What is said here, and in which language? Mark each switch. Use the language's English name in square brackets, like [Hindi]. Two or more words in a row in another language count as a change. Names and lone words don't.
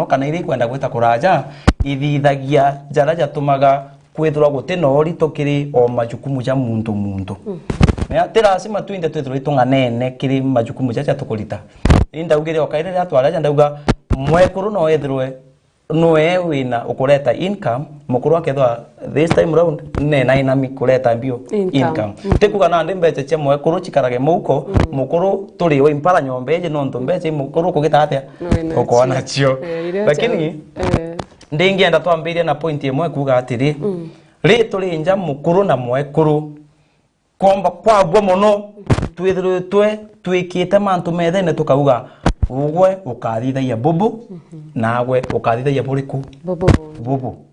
[Meru] kana iri kwenda gwita kuraja ithithagia jara jatumaga kwithura gutina ori tukiri o majukumu ja muntu na tirasima twinde twithura itunganene kiri majukumu ja tukurita indaugire okairire atwara ndauga mwekuru no ethirwe noe wina ukureta income mukuru akethwa [English] this time round [Meru] ne na inami kureta mbio income tikuga na ndembeche che mwekuru chikarage muko mukuru turi we impara nyombeje no ntombeche mukuru kugita atia ukona cio lakini ndingienda twambiria na point imwe kuga atiri ri turi nja mukuru na mwekuru komba kwagwa muno twithirwe twikite mantu methene tukauga ugwe ukathithaia bubu nawe ukathithaia buriku bubu